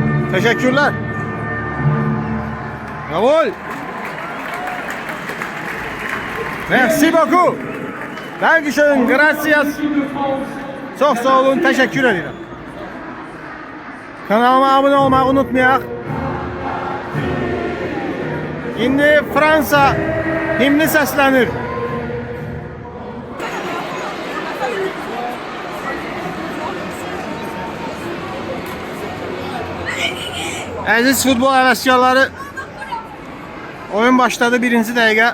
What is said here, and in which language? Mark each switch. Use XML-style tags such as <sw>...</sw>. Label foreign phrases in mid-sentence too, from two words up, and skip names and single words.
<tr>Teşekkürler.</tr> <de>Jawohl.</de> <fr>Merci beaucoup.</fr> <de>Dankeschön,</de> <es>gracias.</es> <tr>Çok sağ olun, teşekkür ederim.</tr> <az>Kanalıma abone olmayı unutmayaq. İndi Fransa himni səslənir. Əziz futbol həvəskarları, oyun başladı, birinci dəqiqə.</az>